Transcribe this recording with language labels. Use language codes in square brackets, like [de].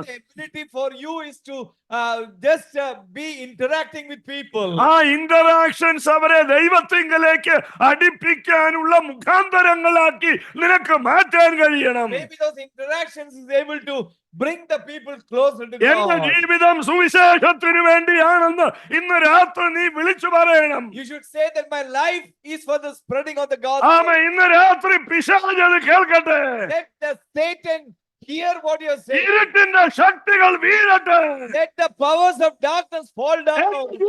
[en] Maybe the ability for you is to just be interacting with people. [ml] ആ interactions അവരെ ദൈവത്തിങ്കലേക്ക് അടുപ്പിക്കാനുള്ള മുഖാന്തരങ്ങളാക്കി നിനക്ക് മാറ്റാൻ കഴിയണം. [en] Maybe those interactions is able to bring the people closer to [ml] എന്റെ [en] God. [ml] ജീവിതം സുവിശേഷത്തിന് വേണ്ടിയാണെന്ന് ഇന്ന് രാത്രി നീ വിളിച്ചു പറയണം. [en] You should say that my life is for the spreading of the gospel. [ml] ആമേ, ഇന്ന് രാത്രി പിശാച് അത് കേൾക്കട്ടെ. [en] Let the Satan hear what you are saying. [ml] ഇരുട്ടിന്റെ ശക്തികൾ വീഴട്ടെ. [en] Let the powers of darkness fall down.